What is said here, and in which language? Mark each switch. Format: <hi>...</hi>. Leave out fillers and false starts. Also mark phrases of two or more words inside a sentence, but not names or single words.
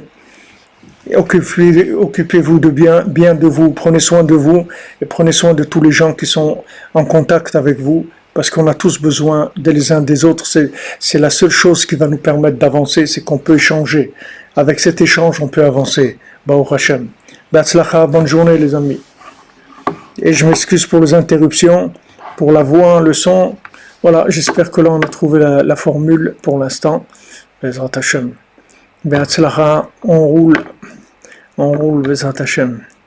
<fr>Occupez-vous bien de vous, prenez soin de vous et prenez soin de tous les gens qui sont en contact avec vous, parce qu'on a tous besoin des uns des autres. C'est la seule chose qui va nous permettre d'avancer, c'est qu'on peut échanger. Avec cet échange, on peut avancer.</fr> <he>ברוך השם. Be'atzlacha,</he> <fr>bonne journée les amis. Et je m'excuse pour les interruptions, pour la voix, le son. Voilà, j'espère que là on a trouvé la formule pour l'instant.</fr> <he>בעזרת השם. בהצלחה,</he> <fr>on roule,</fr> <he>בעזרת השם.</he>